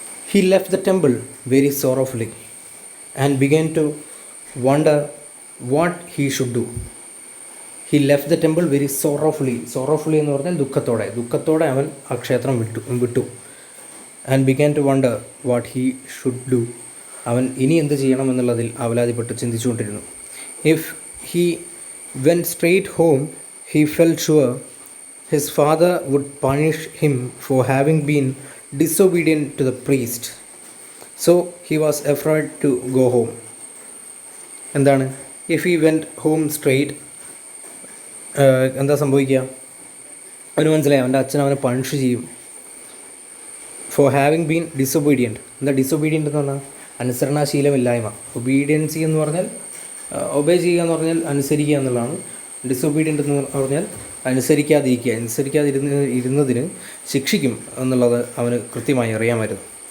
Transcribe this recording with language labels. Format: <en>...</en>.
<en>He left the temple very sorrowfully and began to wonder what he should do. He left the temple very sorrowfully.</en> <ml>Sorrowfully എന്ന് പറഞ്ഞാൽ ദുഃഖത്തോടെ അവൻ ആ ക്ഷേത്രം വിട്ടു.</ml> <en>And began to wonder what he should do.</en> <ml>അവൻ ഇനി എന്ത് ചെയ്യണമെന്നുള്ളതിൽ അവലാതിപ്പെട്ട് ചിന്തിച്ചുകൊണ്ടിരുന്നു.</ml> <en>If he went straight home, he felt sure his father would punish him for having been disobedient to the priest. So he was afraid to go home.</en> <ml>എന്താണ്</ml> <en>if he went home straight,</en> <ml>എന്താ സംഭവിക്കുക? അവന് മനസ്സിലായി അവൻ്റെ അച്ഛൻ അവനെ punish ചെയ്യും.</ml> <en>For having been disobedient.</en> <ml>എന്താ ഡിസൊബീഡിയൻ്റ് എന്ന് പറഞ്ഞാൽ അനുസരണാശീലമില്ലായ്മ. ഒബീഡിയൻസി എന്ന് പറഞ്ഞാൽ ഒബേ ചെയ്യുക എന്ന് പറഞ്ഞാൽ അനുസരിക്കുക എന്നുള്ളതാണ്. ഡിസൊബീഡിയൻ്റ് എന്ന് പറഞ്ഞാൽ അനുസരിക്കാതിരുന്നതിന് ശിക്ഷിക്കും എന്നുള്ളത് അവന് കൃത്യമായി അറിയാമായിരുന്നു.</ml>